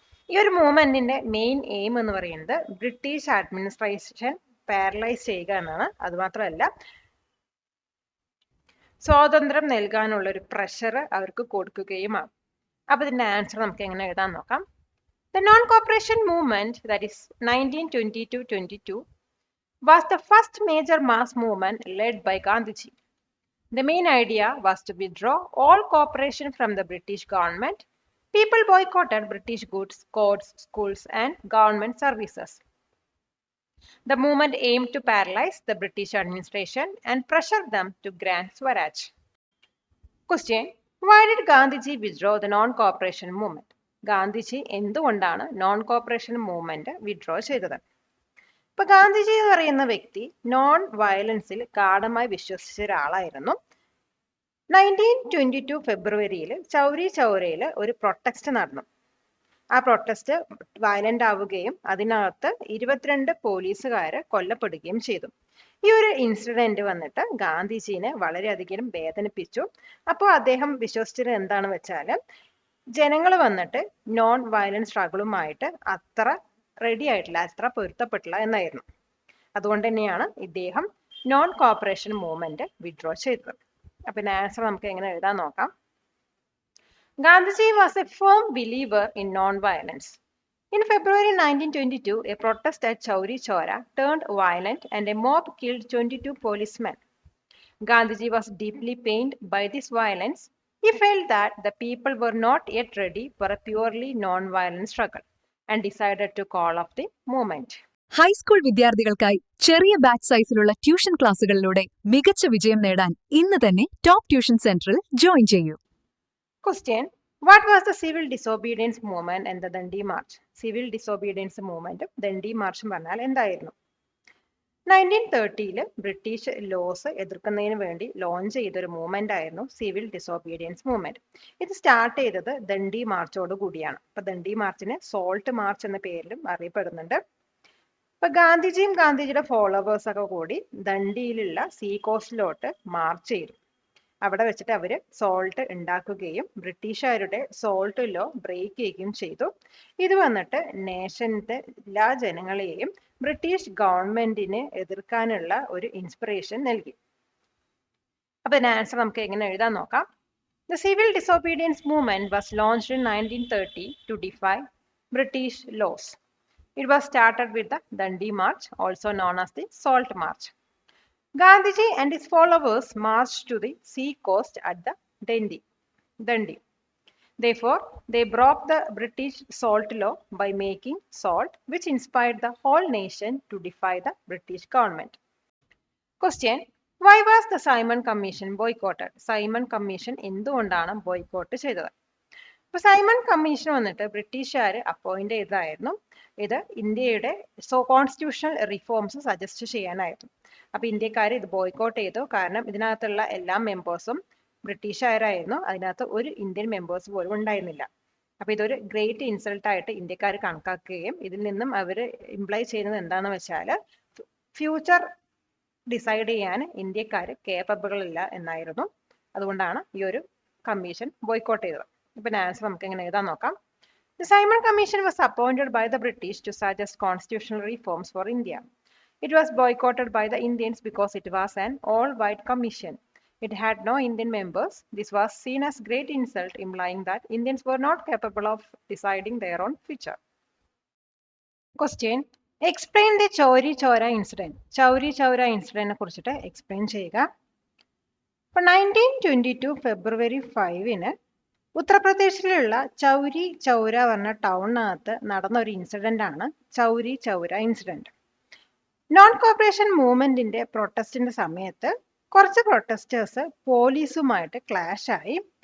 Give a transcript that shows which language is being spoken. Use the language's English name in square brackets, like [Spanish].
[Malayalam] ഈ ഒരു മൂവ്മെന്റിന്റെ main aim എന്ന് പറയുന്നത് ബ്രിട്ടീഷ് അഡ്മിനിസ്ട്രേഷൻ പാരലൈസ് ചെയ്യുക എന്നാണ്. അതുമാത്രമല്ല സ്വാതന്ത്ര്യം നൽകാനുള്ള ഒരു പ്രഷർ അവർക്ക് കൊടുക്കുകയുമാണ്. അപ്പൊ ഇതിന്റെ ആൻസർ നമുക്ക് എങ്ങനെ എഴുതാൻ നോക്കാം. [English] The non-cooperation movement, that is 1920-22, was the first major mass movement led by Gandhiji. The main idea was to withdraw all cooperation from the British government. People boycotted British goods, courts, schools, and government services. The movement aimed to paralyze the British administration and pressure them to grant Swaraj. Question: Why did Gandhiji withdraw the non-cooperation movement? [Malayalam] Gandhiji എന്തുകൊണ്ടാണ് non corporation movement withdraw ചെയ്തത്? ഇപ്പൊ ഗാന്ധിജി എന്ന് പറയുന്ന വ്യക്തി non വയലൻസിൽ ഗാഢമായി വിശ്വസിച്ച ഒരാളായിരുന്നു. 1922 ഫെബ്രുവരിയിൽ ചൗരി ചൗരയിൽ ഒരു പ്രൊട്ടസ്റ്റ് നടന്നു. ആ പ്രൊട്ടസ്റ്റ് വയലന്റ് ആവുകയും അതിനകത്ത് 22 പോലീസുകാര് കൊല്ലപ്പെടുകയും ചെയ്തു. ഈ ഒരു ഇൻസിഡന്റ് വന്നിട്ട് ഗാന്ധിജീനെ വളരെയധികം വേദനിപ്പിച്ചു. അപ്പോൾ അദ്ദേഹം വിശ്വസിച്ചത് എന്താണെന്ന് വെച്ചാല് ജനങ്ങൾ വന്നിട്ട് നോൺ വയലന്റ് സ്ട്രഗിളുമായിട്ട് അത്ര റെഡി ആയിട്ടില്ല, അത്ര പൊരുത്തപ്പെട്ടില്ല എന്നായിരുന്നു. അതുകൊണ്ട് തന്നെയാണ് ഇദ്ദേഹം നോൺ കോപ്പറേഷൻ മൂവ്മെന്റ് വിഡ്രോ ചെയ്തത്. അപ്പൊ ആൻസർ നമുക്ക് എങ്ങനെ എഴുതാൻ നോക്കാം. [English] Gandhiji was a firm believer in non-violence. In February 1922, a protest at Chowri Chowra turned violent and a mob killed 22 policemen. Gandhiji was deeply pained by this violence. He felt that the people were not yet ready for a purely non-violent struggle and decided to call off the movement. [Malayalam] High school വിദ്യാർത്ഥികൾക്കായി ചെറിയ batch സൈസിലുള്ള tuition ക്ലാസുകളിലൂടെ മികച്ച വിജയം നേടാൻ ഇന്ന് തന്നെ top tuition സെന്ററിൽ join ചെയ്യൂ. [English] Question: What was the civil disobedience movement and the Dandi March? Civil disobedience movement [Malayalam] Dandi മാർച്ചും പറഞ്ഞാൽ എന്തായിരുന്നു? 1930 ബ്രിട്ടീഷ് ലോസ് എതിർക്കുന്നതിന് വേണ്ടി ലോഞ്ച് ചെയ്തൊരു മൂവ്മെന്റ് ആയിരുന്നു സിവിൽ ഡിസോബീഡിയൻസ് മൂവ്മെന്റ്. ഇത് സ്റ്റാർട്ട് ചെയ്തത് ദണ്ഡി മാർച്ചോട് കൂടിയാണ്. അപ്പൊ ദണ്ഡി മാർച്ചിനെ സോൾട്ട് മാർച്ച് എന്ന പേരിലും അറിയപ്പെടുന്നുണ്ട്. അപ്പൊ ഗാന്ധിജിയും ഗാന്ധിജിയുടെ ഫോളോവേഴ്സ് ഒക്കെ കൂടി ദണ്ഡിയിലുള്ള സീ കോസ്റ്റിലോട്ട് മാർച്ച് ചെയ്തു. അവിടെ വെച്ചിട്ട് അവര് സോൾട്ട് ഉണ്ടാക്കുകയും ബ്രിട്ടീഷുകാരുടെ സോൾട്ട് ലോ ബ്രേക്ക് ചെയ്യുകയും ചെയ്തു. ഇത് വന്നിട്ട് നേഷന്റെ എല്ലാ ജനങ്ങളെയും ബ്രിട്ടീഷ് ഗവൺമെന്റിനെ എതിർക്കാനുള്ള ഒരു ഇൻസ്പിറേഷൻ നൽകി. അപ്പൊ ഇതിന് ആൻസർ നമുക്ക് എങ്ങനെ എഴുതാൻ നോക്കാം. [English] The civil disobedience movement was launched in 1930 to defy British laws. It was started with the Dandi March, also known as the Salt March. Gandhiji and his followers marched to the sea coast at the Dandi. Therefore, they broke the British salt law by making salt, which inspired the whole nation to defy the British government. Question: Why was the Simon Commission boycotted? [Malayalam] Simon Commission എന്തുകൊണ്ടാണ് boycott ചെയ്തത്? ഇപ്പൊ Simon commission വന്നിട്ട് ബ്രിട്ടീഷുകാർ appoint ചെയ്തതായിരുന്നു. ഇത് ഇന്ത്യയുടെ constitutional reforms suggest ചെയ്യാനായിരുന്നു. അപ്പൊ ഇന്ത്യക്കാർ ഇത് ബോയ്ക്കോട്ട് ചെയ്തു. കാരണം ഇതിനകത്തുള്ള എല്ലാ മെമ്പേഴ്സും ബ്രിട്ടീഷുകാരായിരുന്നു. അതിനകത്ത് ഒരു ഇന്ത്യൻ മെമ്പേഴ്സ് പോലും ഉണ്ടായിരുന്നില്ല. അപ്പൊ ഇതൊരു ഗ്രേറ്റ് ഇൻസൾട്ട് ആയിട്ട് ഇന്ത്യക്കാർ കണക്കാക്കുകയും ഇതിൽ നിന്നും അവർ ഇംപ്ലൈ ചെയ്യുന്നത് എന്താണെന്ന് വെച്ചാൽ ഫ്യൂച്ചർ ഡിസൈഡ് ചെയ്യാൻ ഇന്ത്യക്കാർ കേപ്പബിൾ ഇല്ല എന്നായിരുന്നു. അതുകൊണ്ടാണ് ഈ ഒരു കമ്മീഷൻ ബോയ്ക്കോട്ട് ചെയ്തത്. ഇപ്പൊ ആൻസർ നമുക്ക് എങ്ങനെ എഴുതാൻ നോക്കാം. [English] The Simon Commission was appointed by the British to suggest constitutional reforms for India. It was boycotted by the Indians because it was an all-white commission. It had no Indian members. This was seen as great insult, implying that Indians were not capable of deciding their own future. Question. Explain the Chauri Chaura incident. Chauri Chaura incident [Malayalam] കുറിച്ചിട്ട് [English] explain [Malayalam] ചെയ്യുക. അപ്പോൾ 1922 ഫെബ്രുവരി 5-ന് ഉത്തർപ്രദേശിലുള്ള ചൗരി ചൗര പറഞ്ഞ ടൗണിനകത്ത് നടന്ന ഒരു incident ആണ് Chauri Chaura incident. Non corporation മൂവ്മെന്റിന്റെ പ്രൊട്ടസ്റ്റിന്റെ സമയത്ത് കുറച്ച് protesters പോലീസുമായിട്ട് clash ആയി.